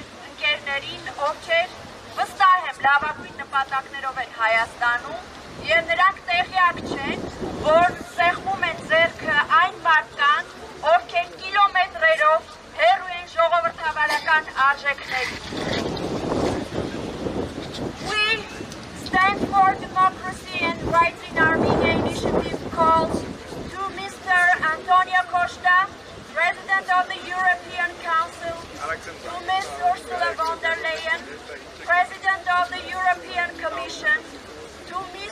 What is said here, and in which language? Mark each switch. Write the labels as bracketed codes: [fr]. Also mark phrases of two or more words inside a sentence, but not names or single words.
[hy] ընկերներին, ովքեր վստահ եմ լավագույն նպատակներով են Հայաստանում եւ նրանք տեղյակ չեն, որ սեղմում են ձեռքը այն մարդկանց, ովքեր կիլոմետրերով հեռու են ժողովրդավարական արժեքներից։ [en] We stand for democracy and rights in Armenia initiative calls to Mr. Antonio Costa, President of the European Council, to Ms. Ursula von der Leyen, President of the European Commission, to Ms.